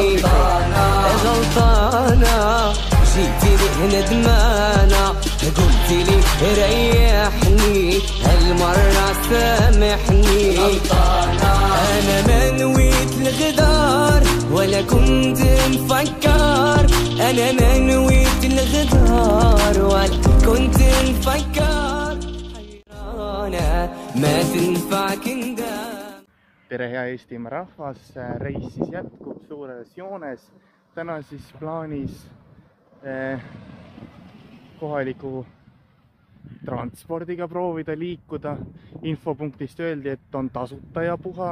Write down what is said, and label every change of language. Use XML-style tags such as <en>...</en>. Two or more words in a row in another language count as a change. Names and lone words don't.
<ar>غلطانة جيتيني ندمانة قلت لي ريحني هالمرة سامحني أنا ما نويت الغدار ولا كنت مفكر أنا ما نويت الغدار ولا كنت مفكر حيرانة ما تنفعك ندم.</ar> <et>Tere hea Eestimaa rahvas, reis siis jätkub suures joones. Täna siis plaanis kohaliku transpordiga proovida liikuda. Infopunktist öeldi, et on tasuta ja puha.</et>